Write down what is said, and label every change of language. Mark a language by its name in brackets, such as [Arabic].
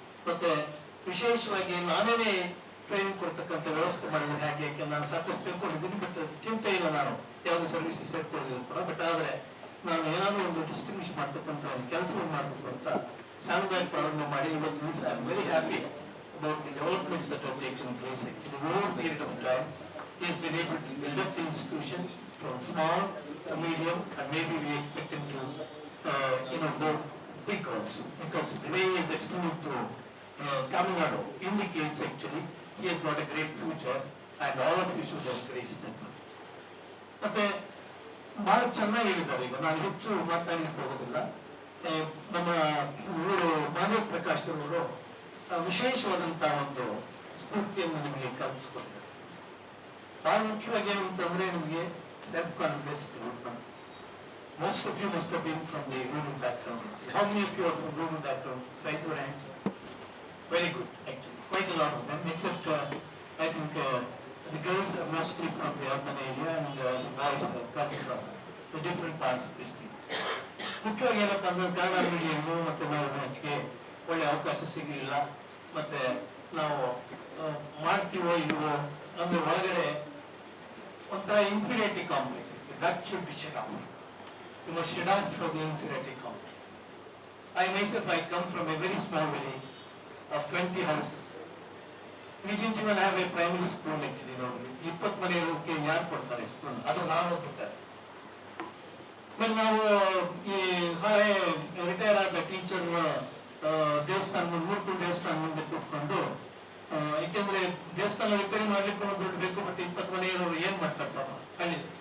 [Kannada] ಮತ್ತೆ ವಿಶೇಷವಾಗಿ ನಾನೇನೇ ಟ್ರೈನಿಂಗ್ ಕೊಡ್ತಕ್ಕಂಥ ವ್ಯವಸ್ಥೆ ಮಾಡಿದ್ದೀನಿ. ಹಾಗೆ ಯಾಕೆ ನಾನು ಸಾಕಷ್ಟು ತಿಳ್ಕೊಂಡಿದ್ದೀನಿ, ಬಟ್ ಚಿಂತೆ ಇಲ್ಲ ನಾನು ಯಾವ್ದು ಸರ್ವಿಸಿಗೆ ಸೇರ್ಕೊಂಡಿದ್ದೀನಿ ಕೂಡ. ಬಟ್ ಆದ್ರೆ ನಾನು ಏನಾದ್ರೂ ಒಂದು ಡಿಸ್ಟಿಂಗ್ವಿಷ್ ಮಾಡ್ತಕ್ಕಂಥ ಒಂದು ಕೆಲಸವನ್ನು ಮಾಡಬೇಕು ಅಂತ ಸಣ್ಣದಾಗಿ ಪ್ರಾರಂಭ ಮಾಡಿ ಇವತ್ತು ದಿವಸ [English] I am very happy about the developments that have taken place. In a long period of time, he has been able to build up the institution from small to medium, and maybe we expect him to go big also, because the way he is extended to Tamil Nadu indicates actually he has got a great future, and all of you should encourage that. [Kannada] ಮತ್ತೆ ಬಹಳ ಚೆನ್ನಾಗಿ ಹೇಳಿದ್ದಾರೆ. ಈಗ ನಾನು ಹೆಚ್ಚು ಮಾತಾಡ್ಲಿಕ್ಕೆ ಹೋಗೋದಿಲ್ಲ. ನಮ್ಮ ಇವರು ಮಾದೇವ ಪ್ರಕಾಶ್ ಅವರು ವಿಶೇಷವಾದಂತಹ ಒಂದು ಸ್ಫೂರ್ತಿಯನ್ನು ನಿಮಗೆ ಕಲ್ಪಿಸಿಕೊಟ್ಟಿದ್ದಾರೆ. ಬಹಳ ಮುಖ್ಯವಾಗಿ ಏನು ಅಂತಂದ್ರೆ ನಿಮಗೆ self confidence development. [English] Most of you must have been from the rural background. How many of you are from rural background? Raise your hands. Very good, actually. Quite a lot of them, except I think the girls are mostly from the urban area, and the boys are coming from the different parts of this state. [Kannada] ಮುಖ್ಯವಾಗಿ ಏನಪ್ಪ ಅಂದ್ರೆ Kannada medium ಮತ್ತೆ ನಾವು ಹೆಚ್ಚಿಗೆ ಒಳ್ಳೆ ಅವಕಾಶ ಸಿಗಲಿಲ್ಲ. ಮತ್ತೆ ನಾವು ಮಾಡ್ತೀವೋ ಇಲ್ವೋ ಅಂದ್ರೆ ಒಳಗಡೆ ಒಂಥರ ಇನ್ಫೀರಿಯಾರಿಟಿ ಕಾಂಪ್ಲೆಕ್ಸ್ ಇತ್ತು. [English] That should be shut off. You must shut off for the inferiority complex. I myself, I come from a very small village of 20 houses. We didn't even have a primary school actually. [Kannada] 20 ಮನೆ ಇರೋದಕ್ಕೆ ಯಾರು ಕೊಡ್ತಾರೆ school? ಅದು ನಾವು ಕೊಡ್ತಾರೆ. ಆಮೇಲೆ ನಾವು ಈ ಹಳೆ ರಿಟೈರ್ ಆದ ಟೀಚರ್ ದೇವಸ್ಥಾನ ಮೂರ್ತಿ ದೇವಸ್ಥಾನ ಮುಂದೆ ಕೂತ್ಕೊಂಡು, ಯಾಕೆಂದ್ರೆ ದೇವಸ್ಥಾನ ರಿಪೇರಿ ಮಾಡ್ಲಿಕ್ಕೆ ಒಂದು ದುಡ್ಡು ಬೇಕು, ಬಟ್ 20 ಮನೆ ಇರೋರು ಏನ್ ಮಾಡ್ತಾರೆ ಪಾಪ ಹಳ್ಳಿ.